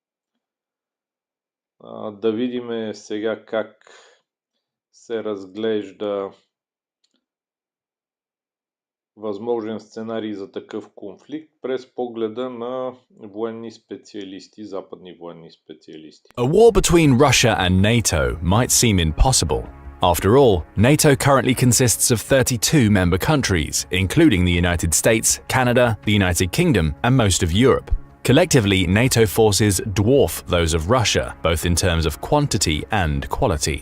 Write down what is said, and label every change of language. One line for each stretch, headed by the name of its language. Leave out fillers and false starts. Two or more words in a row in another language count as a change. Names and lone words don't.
Bulgarian: Да видим сега как се разглежда възможен сценарий за такъв конфликт през погледа на военни специалисти, западни военни специалисти.
English: A war between Russia and NATO might seem impossible. After all, NATO currently consists of 32 member countries, including the United States, Canada, the United Kingdom, and most of Europe. Collectively, NATO forces dwarf those of Russia, both in terms of quantity and quality.